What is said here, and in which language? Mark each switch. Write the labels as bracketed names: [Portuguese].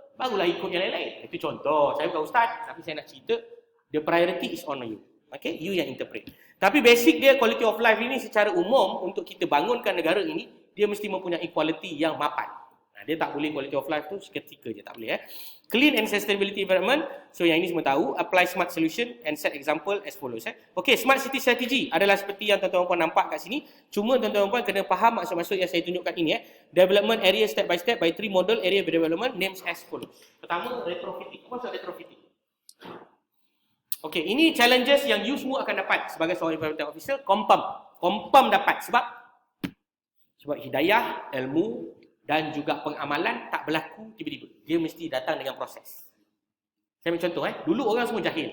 [Malay] Barulah ikut yang lain-lain. Itu contoh. Saya bukan ustaz, tapi saya nak cerita [English] the priority is on you. [Malay] Okay? You yang interpret. Tapi basic dia quality of life ini secara umum untuk kita bangunkan negara ini, dia mesti mempunyai quality yang mapan. Dia tak boleh quality of life tu seketika je, tak boleh. [English] Clean and sustainability environment. So [Malay] yang ini semua tahu. [English] Apply smart solution and set example as follows. [Malay] Okay, smart city strategy adalah seperti yang tuan-tuan puan nampak kat sini. Cuma tuan-tuan puan kena faham maksud-maksud yang saya tunjukkan ini. [English] Development area step by step by 3 model area development names as follows. [Malay] Pertama, retrofitting. Apa maksud retrofitting? Okay, ini challenges yang you semua akan dapat sebagai seorang environmental officer. Confirm dapat sebab hidayah, ilmu dan juga pengamalan tak berlaku tiba-tiba. Dia mesti datang dengan proses. Saya ambil contoh. Dulu orang semua jahil.